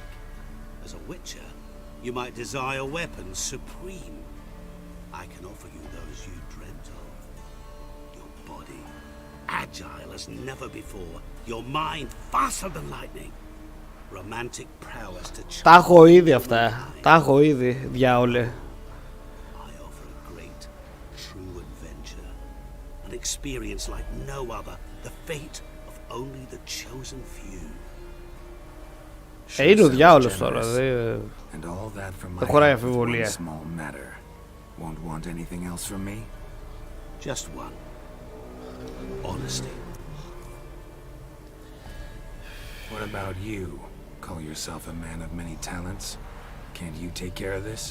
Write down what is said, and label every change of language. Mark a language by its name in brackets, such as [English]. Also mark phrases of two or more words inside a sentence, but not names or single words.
[English] As a witcher, you might desire weapons supreme. I can offer you those you dreamt of. Your body, agile as never before. Your mind, faster than lightning. Romantic prowess to [Greek] Τα έχω ήδη αυτά. Τα έχω ήδη, διάολε. [English] I offer a great, true adventure. An experience like no other. The fate of only the chosen few. [Greek] Είναι ο [English] sounds [Greek] διάολος [English] generous. [Greek] τώρα. [English] And all that from my [Greek] Δεν χωράει [English] help with one [Greek] αμφιβολία. [English] small matter. Won't want anything else from me? Just one. Honesty. What about you? Call yourself a man of many talents? Can't you take care of this?